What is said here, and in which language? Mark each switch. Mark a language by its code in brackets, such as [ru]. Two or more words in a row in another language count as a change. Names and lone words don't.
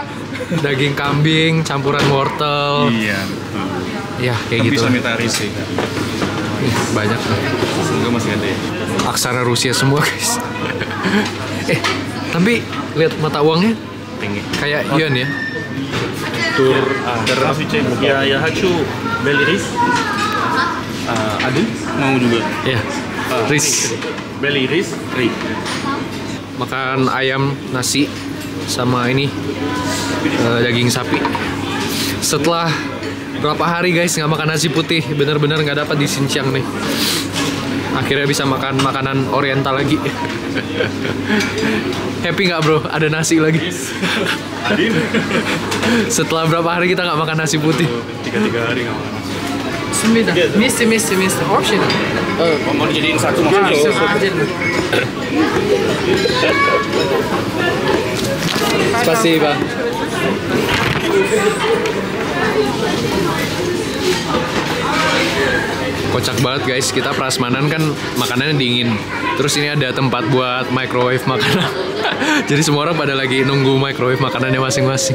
[id] Daging kambing, campuran wortel. Iya. Ya, kayak gitu. Sanitari sih. Banyak. Semoga masih ada ya. aksara Rusia semua guys. Tapi lihat mata uangnya kayak yuan ya. [ru] Я хочу белый рис. [id] Ada? Mau juga. Ya, ris. [ru] Belly рис. [id] Makan ayam, nasi, sama ini daging sapi. Setelah berapa hari guys nggak makan nasi putih, bener-bener nggak dapat di Xinjiang nih. Akhirnya bisa makan makanan oriental lagi. Happy nggak bro? Ada nasi lagi. Setelah berapa hari kita nggak makan nasi putih? 3 hari nggak makan. [ru] Вместе, общий. [id] Mau dijadiin satu makanan. [ru] Отдельно. Spasiba. [id] Kocak banget guys, kita prasmanan kan makanannya dingin. Terus ini ada tempat buat microwave makanan. Jadi semua orang pada lagi nunggu microwave makanannya masing-masing.